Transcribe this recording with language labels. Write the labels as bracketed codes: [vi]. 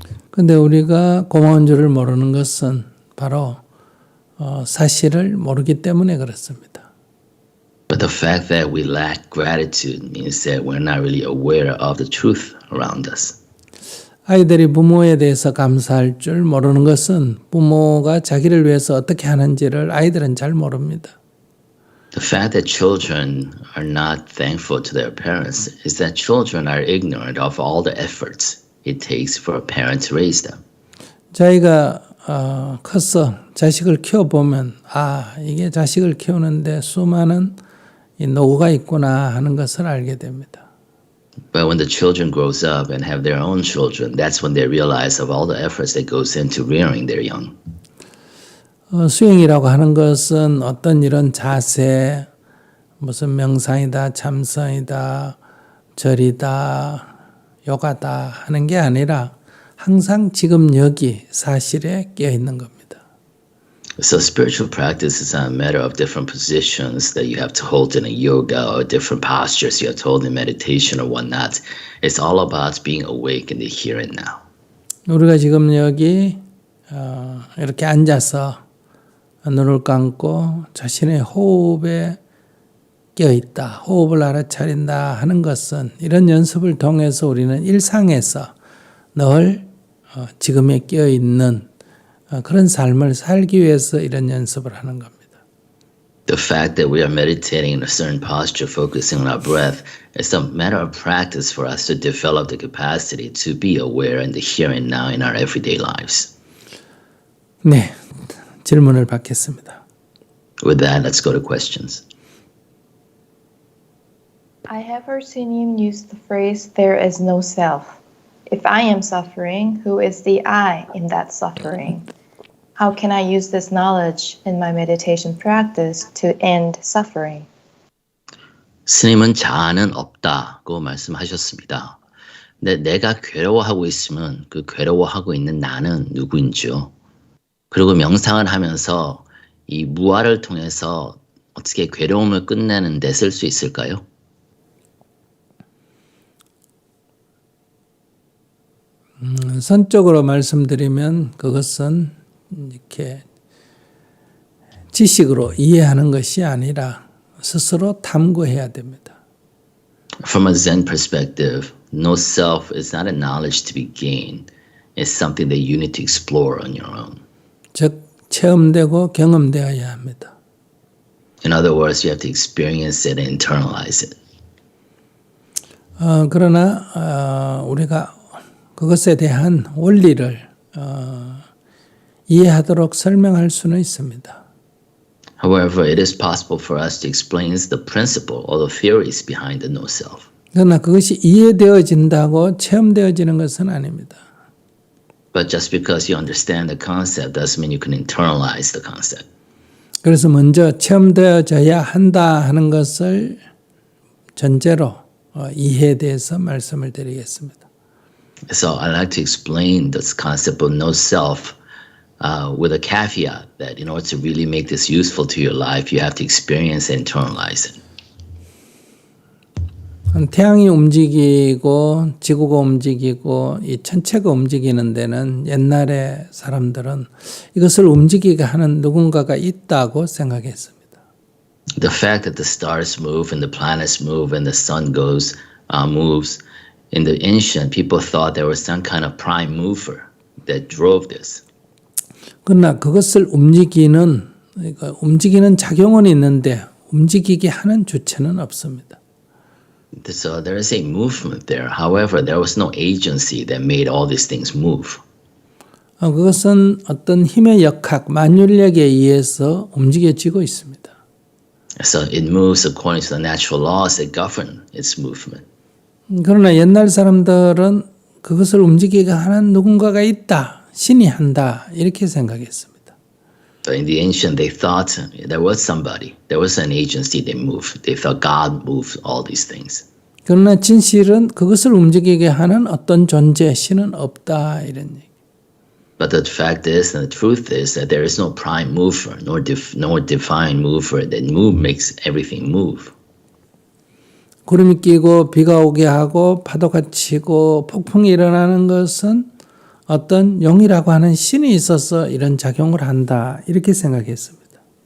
[ko] 근데 우리가 고마운 줄을 모르는 것은 바로 사실을 모르기 때문에 그렇습니다. [en] But the fact that we lack gratitude means that we're not really aware of the truth around us. [ko] 아이들이 부모에 대해서 감사할 줄 모르는 것은 부모가 자기를 위해서 어떻게 하는지를 아이들은 잘 모릅니다. [en] The fact that children are not thankful to their parents is that children are ignorant of all the efforts it takes for a parent to raise them. [ko] 자기가 커서 자식을 키워보면 이게 자식을 키우는데 수많은 이 노고가 있구나 하는 것을 알게 됩니다. [en] But when the children grows up and have their own children, that's when they realize of all the efforts that goes into rearing their young. [ko] 수행이라고 하는 것은 어떤 이런 자세, 무슨 명상이다, 참선이다, 절이다, 요가다 하는 게 아니라 항상 지금 여기 사실에 깨어 있는 겁니다. [en] So spiritual practice is not a matter of different positions that you have to hold in a yoga or different postures you have to hold in meditation or whatnot. It's all about being awake in the here and now. [ko] 우리가 지금 여기 이렇게 앉아서 눈을 감고 자신의 호흡에 깨어있다, 호흡을 알아차린다 하는 것은 이런 연습을 통해서 우리는 일상에서 늘 지금에 깨어있는 그런 삶을 살기 위해서 이런 연습을 하는 겁니다. [en] The fact that we are meditating in a certain posture, focusing on our breath, is a matter of practice for us to develop the capacity to be aware in the here and now in our everyday lives. [ko] 네, 질문을 받겠습니다. [en] With that, let's go to questions. I have heard Sunim use the phrase, there is no self. If I am suffering, who is the I in that suffering? How can I use this knowledge in my meditation practice to end suffering? [ko] 스님은 자아는 없다고 말씀하셨습니다. 근데 내가 괴로워하고 있으면 그 괴로워하고 있는 나는 누구인지요? 그리고 명상을 하면서 이 무아를 통해서 어떻게 괴로움을 끝내는 데 쓸 수 있을까요? 선적으로 말씀드리면 그것은 이렇게 지식으로 이해하는 것이 아니라 스스로 탐구해야 됩니다. [en] From a Zen perspective, no self is not a knowledge to be gained. It's something that you need to explore on your own. [ko] 즉 체험되고 경험되어야 합니다. [en] In other words, you have to experience it and internalize it. [ko] 그러나 우리가 그것에 대한 원리를 이해하도록 설명할 수는 있습니다. [en] However, it is possible for us to explain the principle or the theories behind the no self. [ko] 그러나 그것이 이해되어진다고 체험되어지는 것은 아닙니다. [en] But just because you understand the concept doesn't mean you can internalize the concept. [ko] 그래서 먼저 체험되어져야 한다 하는 것을 전제로 이해에 대해서 말씀을 드리겠습니다. [en] So I'd like to explain this concept of no self with a caveat that in order to really make this useful to your life, you have to experience and internalize it. [ko] 태양이 움직이고 지구가 움직이고 이 천체가 움직이는 데는 옛날에 사람들은 이것을 움직이게 하는 누군가가 있다고 생각했습니다. [en] The fact that the stars move and the planets move and the sun moves in the ancient, people thought there was some kind of prime mover that drove this. [ko] 그러나 그것을 그러니까 움직이는 작용은 있는데 움직이게 하는 주체는 없습니다. [en] So there is a movement there. However, there was no agency that made all these things move. [ko] 그것은 어떤 힘의 역학, 만율력에 의해서 움직여지고 있습니다. [en] So it moves according to the natural laws that govern its movement. [ko] 그러나 옛날 사람들은 그것을 움직이게 하는 누군가가 있다, 신이 한다 이렇게 생각했습니다. [en] But in the ancient, they thought there was somebody, there was an agency that moved. They thought God moved all these things. [ko] 그러나 진실은 그것을 움직이게 하는 어떤 존재, 신은 없다 이런 얘기. [en] But the fact is, and the truth is, that there is no prime mover, nor divine mover that makes everything move. [ko] 구름이 끼고 비가 오게 하고 파도가 치고 폭풍이 일어나는 것은 어떤 용이라고 하는 신이 있어서 이런 작용을 한다 이렇게 생각했습니다.